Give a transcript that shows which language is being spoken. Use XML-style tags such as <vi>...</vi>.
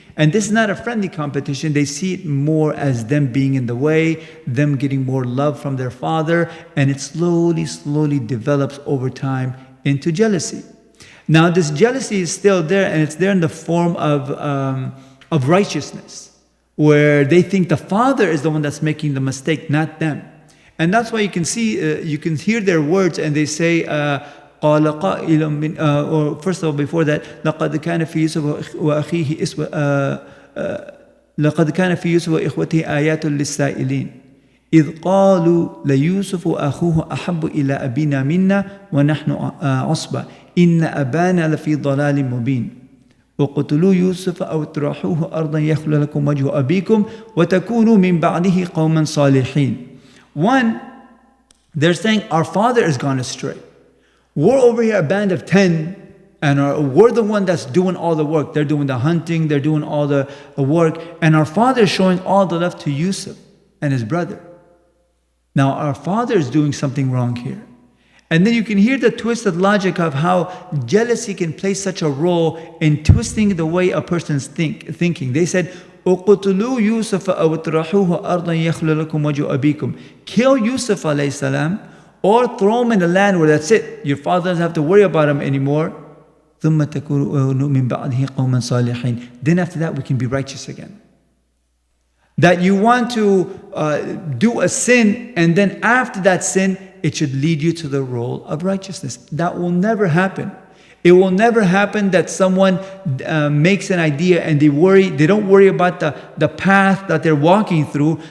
<en>And this is not a friendly competition. They see it more as them being in the way, them getting more love from their father, and it slowly develops over time into jealousy. Now this jealousy is still there, and it's there in the form of righteousness, where they think the father is the one that's making the mistake, not them. And that's why you can see, you can hear their words, and they say,</en> <ar>قال قائل من</ar> <en>or first of all before that</en> <ar>لقد كان في يوسف وأخيه لقد كان في يوسف وإخوته آيات للسائلين إذ قالوا ليوسف أخوه أحب إلى أبينا منا ونحن عصبة إن أبانا لفي ضلال مبين وقتلوا يوسف أو اطرحوه أرضا يخل لكم وجه أبيكم وتكونوا من بعده قوما صالحين.</ar> <en>One, they're saying our father has gone astray. We're over here a band of 10 and we're the one that's doing all the work. They're doing the hunting, they're doing all the work, and our father is showing all the love to Yusuf and his brother. Now our father is doing something wrong here. And then you can hear the twisted logic of how jealousy can play such a role in twisting the way a person's thinking. They said,</en> <ar>اقتلوا يوسف أو اطرحوه أرضا يخل لكم وجه أبيكم.</ar> <en>Kill Yusuf alayhi salam, or throw him in the land where that's it. Your father doesn't have to worry about him anymore.</en> <ar>ثم تكونوا من بعده قوما صالحين.</ar> <en>Then after that we can be righteous again. That you want to do a sin, and then after that sin it should lead you to the role of righteousness. That will never happen. It will never happen that someone makes an idea and they don't worry about the path that they're walking through.</en>